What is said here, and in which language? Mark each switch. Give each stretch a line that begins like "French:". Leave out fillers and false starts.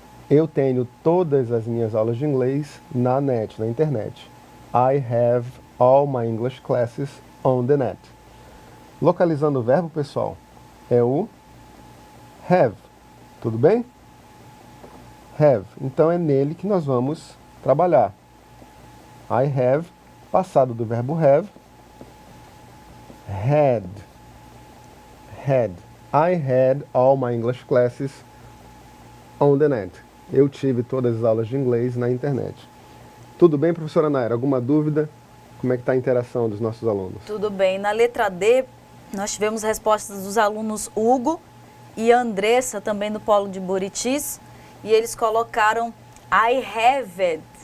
Portuguese: Eu tenho todas as minhas aulas de inglês na net, na internet.
English: I have all my English classes on the net.
Portuguese: Localizando o verbo, pessoal, é o have. Tudo bem? Have. Então é nele que nós vamos trabalhar.
English: I have,
Portuguese: passado do verbo
English: have, had. Had. I had all my English classes on the net.
Portuguese: Eu tive todas as aulas de inglês na internet. Tudo bem, professora Naira? Alguma dúvida? Como é que está a interação dos nossos alunos? Tudo bem. Na letra D, nós tivemos respostas dos alunos Hugo e Andressa, também do Polo de Buritis, e eles colocaram
English: I have it.